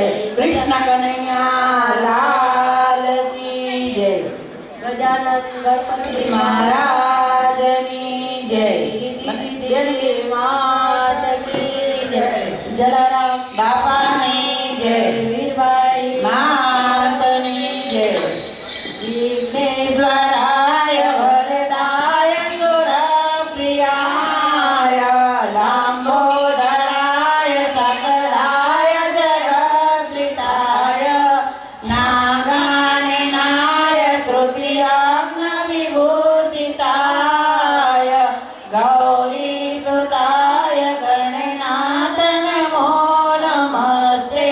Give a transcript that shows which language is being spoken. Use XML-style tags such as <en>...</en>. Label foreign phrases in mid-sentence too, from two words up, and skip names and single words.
<hi>कृष्ण कन्हैया लाल की जय। गजानन गणपति महाराज की जय। देवी मात की जय। जलाराम बाबा ने जय। वीरबाई मात की जय।</hi> <sa>विघ्नेश्वराय वरदाय सुरप्रियाय लंबोदराय सकलाय जगद्विताय नागाननाय श्रुतियाग्न विभूषिताय गौरीसुताय गणनाथ नमो नमस्ते।</sa>